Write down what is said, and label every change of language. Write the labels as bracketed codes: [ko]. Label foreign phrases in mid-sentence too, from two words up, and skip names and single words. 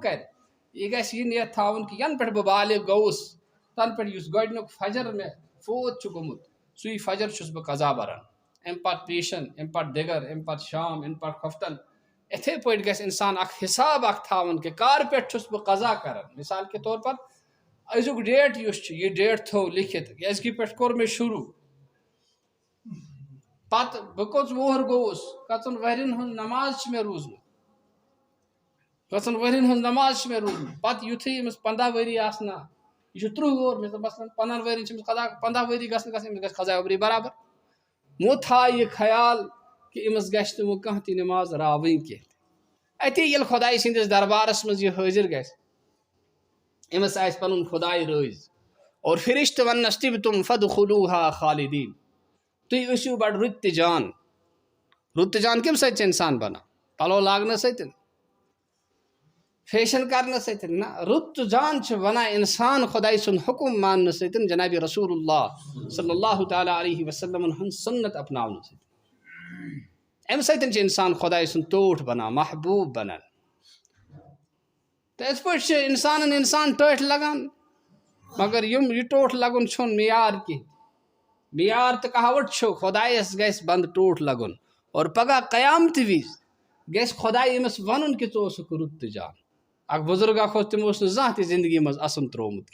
[ks] کرِ یہِ گژھِ یہِ نیت تھاوُن کہِ ینہٕ پٮ۪ٹھ بہٕ بالغ گوٚوُس تنہٕ پٮ۪ٹھ یُس گۄڈٕنیُک فجر مےٚ فوت چھُ گوٚمُت سُے فجر چھُس بہٕ قضا بران امہِ پتہٕ پیشن امہِ پتہٕ دِگر امہِ پتہٕ شام امہِ پتہٕ خۄفتن یِتھٕے پٲٹھۍ گژھِ اِنسان اکھ حساب اکھ تھاوُن کہِ کر پٮ۪ٹھ چھُس بہٕ قضا کران [ur] مثال کے طور پر [ks] أزیُک ڈیٹ یُس چھُ یہِ ڈیٹ تھوٚو لیکھِتھ کہِ أزکہِ پٮ۪ٹھ کوٚر مےٚ شروٗع پتہٕ بہٕ کوٚت وُہُر گوٚوُس کٔژن ؤرین ہٕنٛز نماز چھِ مےٚ روٗزمٕژ کٔژن ؤرین ہٕنٛز نماز چھِ مےٚ روٗزمٕژ پتہٕ یُتھُے أمِس 15 ؤری آسنا یہِ چھُ 30 وُہُر مثلاً 15 ؤرین چھِ أمِس قضا 15 ؤری گژھن أمِس گژھِ قضا عمری برابر وۄنۍ تھایہِ یہِ خیال کہِ أمِس گژھِ نہٕ وۄنۍ کانٛہہ تہِ نٮ۪ماز راوٕنۍ کینٛہہ اتی ییٚلہِ خۄداے سٕنٛدِس دربارس منٛز یہِ حٲضِر گژھِ أمِس آسہِ پنُن خۄداے رٲضۍ اور فرشتہٕ وننس [ar] طِبتُم فادخلوٗہا خالدیٖن [ks] تُہۍ ٲسِو بڑٕ رُت تہِ جان کمہِ سۭتۍ چھُ انسان بنان پلو لاگنہٕ سۭتۍ فیشن کرنہٕ سۭتۍ نہ رُت تہٕ جان چھُ بنان انسان خۄداے سُنٛد حُکُم ماننہٕ سۭتۍ جنابِ [ar] رسول اللہ صلی اللہ تعالیٰ علیہ [ks] وسلمن ہُنٛد سُنت اپناونہٕ سۭتۍ امہِ سۭتۍ چھُ انسان خۄداے سُنٛد ٹوٹھ بنان محبوٗب بنان تہٕ یِتھ پٲٹھۍ چھُ انسان ٹٲٹھۍ لگان مگر یہِ ٹوٹھ لگُن چھُنہٕ معیار کینٛہہ معیار تہٕ کہاوت چھُ خۄدایس گژھِ بنٛد ٹوٹھ لگُن اور پگاہ قیامتہٕ وِزِ گژھِ خۄداے أمِس وَنُن کہِ ژٕ اوسُکھ رُت تہٕ جان اکھ بُزرگ اکھ اوس تٔمۍ اوس نہٕ زانٛہہ تہِ زندگی منٛز اَسُن ترٛوومُت